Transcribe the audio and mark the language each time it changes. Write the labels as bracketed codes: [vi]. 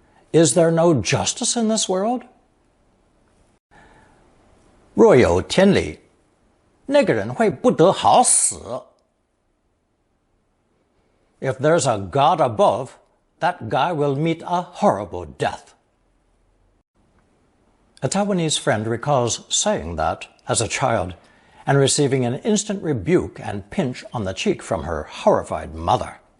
[en] Is there no justice in this world? [zh] 若有天理，那个人会不得好死。 [en] If there's a God above, that guy will meet a horrible death. A Taiwanese friend recalls saying that as a child and receiving an instant rebuke and pinch on the cheek from her horrified mother.